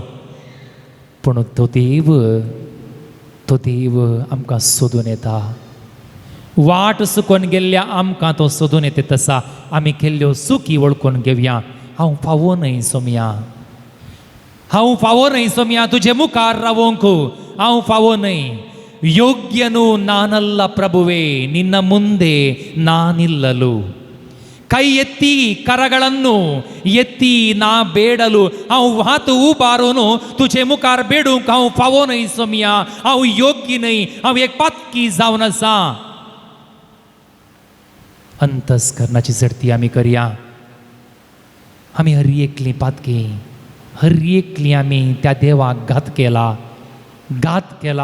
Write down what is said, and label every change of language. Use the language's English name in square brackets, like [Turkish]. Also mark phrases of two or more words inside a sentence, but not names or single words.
[Konkani] पूण तो देव आमकां सोदून येता. वाट सुकोन गेल्ल्या आमकां तो सोदून येता. तसा आमी केल्ल्यो चुकी वळखून घेवया. हांव फावो न्हय सोम्या. हांव फावो न्हय सोम्या. तुजे मुखार रावोंक हांव फावो न्हय. [Kannada] ಯೋಗ್ಯನು ನಾನಲ್ಲ ಪ್ರಭುವೇ, ನಿನ್ನ ಮುಂದೆ ನಾನಿಲ್ಲಲು. ಕೈ ಎತ್ತಿ ಕರಗಳನ್ನು ಎತ್ತಿ ನಾ ಬೇಡಲು [Konkani] हांव हात उबारून तुझे मुखार बेडूंक हांव फावो न्हय सोम्या. हांव योग्य न्हय. हांव एक पातकी जावन आसा. अंतस्करणाची झडती आमी करया. आमी हर एकली पातकी, हर एकली आमी त्या देवाक घात केला.